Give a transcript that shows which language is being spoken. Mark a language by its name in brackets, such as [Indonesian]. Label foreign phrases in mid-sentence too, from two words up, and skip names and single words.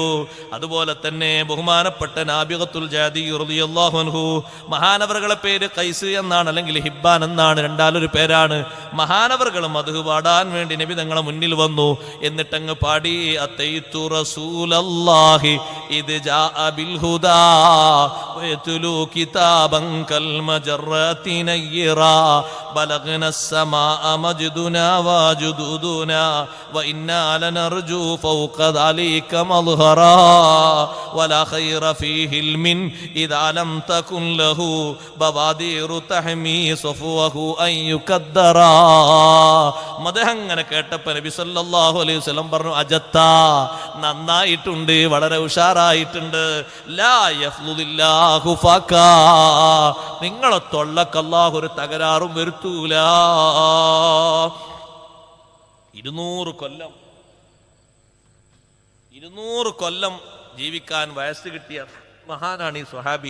[Malayalam] അതുപോലെ തന്നെ ബഹുമാനപ്പെട്ട നാബിഗത്തുൽ ജാദി [Arabic] رضي الله عنه, [Malayalam] മഹാനവറുകളെ പേര് ഖൈസ് എന്നാണ്, അല്ലെങ്കിൽ ഹിബ്ബാൻ എന്നാണ്, രണ്ടാലൊരു പേരാണ്. മഹാനവറുകൾ മദ്ഹ് പാടാൻ വേണ്ടി നബി തങ്ങളെ മുന്നിൽ വന്നു. എന്നിട്ടങ്ങ് പാടി, [Arabic] أتيت رسول الله إذ جاء بالهدى ويتلو كتابا كالمجرة نيرا بلغنا السماء مجدنا وجدودنا وإنا لنرجو فوق ذلك مظهرا ولا خير في حلم إذا لم تكن له بوادر تحمي صفوه أن يكدرا. [Malayalam] മദഹങ്ങനെ കേട്ടപ്പോൾ നബി [Arabic] صلى الله عليه وسلم [Malayalam] പറഞ്ഞു, അജത്ത, നന്നായിട്ടുണ്ട്, വളരെ ഉഷാറായിട്ടുണ്ട്. [Arabic] لا يفضض الله فاك, [Malayalam] നിങ്ങളെ തൊള്ളക്ക് അല്ലാഹു ഒരു തകരാറും വരുത്തൂല. 200 കൊല്ലം ജീവിക്കാൻ വയസ്സ് കിട്ടിയ മഹാനാണ് ഈ സ്വഹാബി.